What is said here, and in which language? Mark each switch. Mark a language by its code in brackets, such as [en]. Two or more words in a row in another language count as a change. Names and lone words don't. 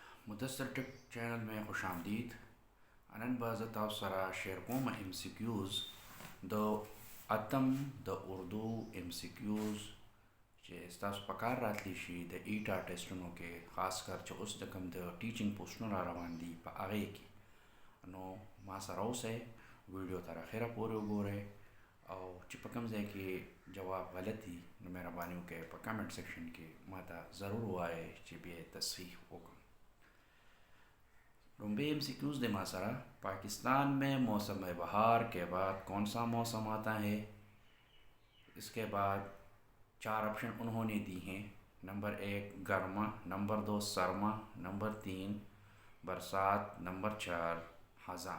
[ur] مدثر ٹیک چینل میں خوش آمدید. [ps] انن باز تاسو سره شیر کوم ام سی کیوز د اتم د اردو ام سی کیوز چې ستاسو په کار راتلی شي د ایټا ټیسټونو کې، خاص کر چې اوس د کوم د ټیچینګ پوسټونه را روان دي په هغې کې. نو ما سره اوسئ، ویډیو تر اخره پورې وګورئ او چې په کوم ځای کې جواب غلط وي نو مهرباني وکړئ په [en] comment section [ps] کې ما ته ضرور ووایئ چې بیا یې تصحیح وکړم. لومبی ایم سی کیوز دے ماسرا: [ur] پاکستان میں موسم بہار کے بعد کون سا موسم آتا ہے؟ اس کے بعد 4 آپشن انہوں نے دی ہیں. نمبر 1 گرما، نمبر 2 سرما، نمبر 3 برسات، نمبر 4 خزاں.